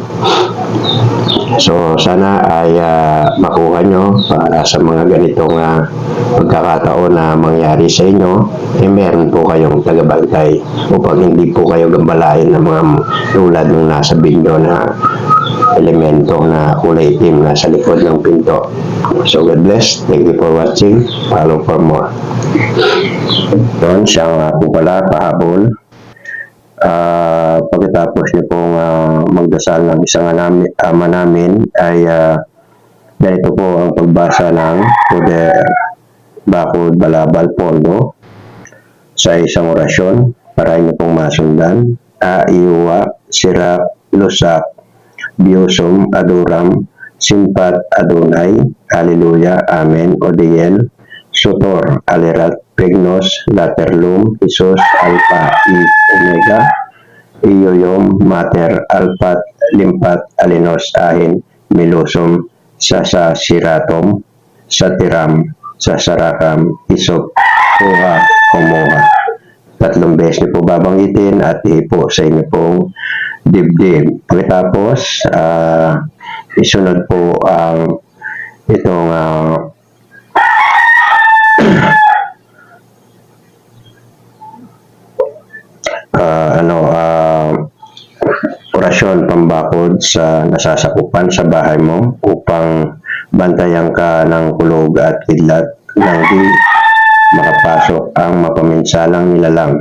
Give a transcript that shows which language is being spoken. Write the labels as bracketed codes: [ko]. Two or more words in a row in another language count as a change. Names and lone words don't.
[tl] So sana ay makuha nyo para sa mga ganitong pagkakataon na mangyari sa inyo, meron po kayong tagabantay upang hindi po kayo gambalain ng mga tulad ng nasa video na elemento na kulay itim na sa likod ng pinto. [en] So God bless. Thank you for watching. Follow for more. [tl] Doon siyang po pala pahabol. Pagkatapos niyo pong magdasal ng isang ama namin ay ganito po ang pagbasa ng poder, bakod, balabal, pondo sa isang orasyon para inyo pong masundan. [la] Iuwa, sirap, lusak, biosum, aduram, simpat, adonai, hallelujah, amen, odiel, sutor, alirat, pregnos, laterlum, isos, alpha, omega, iyoyom, mater, alpat, limpat, alinos, ahin, milosum, sasiratom, satiram, sasarakam, isop, [tl] kuha, kumuha. 3 beses niyo po babanggitin at ipo sa inyo pong dibdib. Pagkatapos, isunod po ang itong orasyon pambakod sa nasasakupan sa bahay mo upang bantayan ka ng kulog at kidlat nang di makapasok ang mapaminsalang nilalang.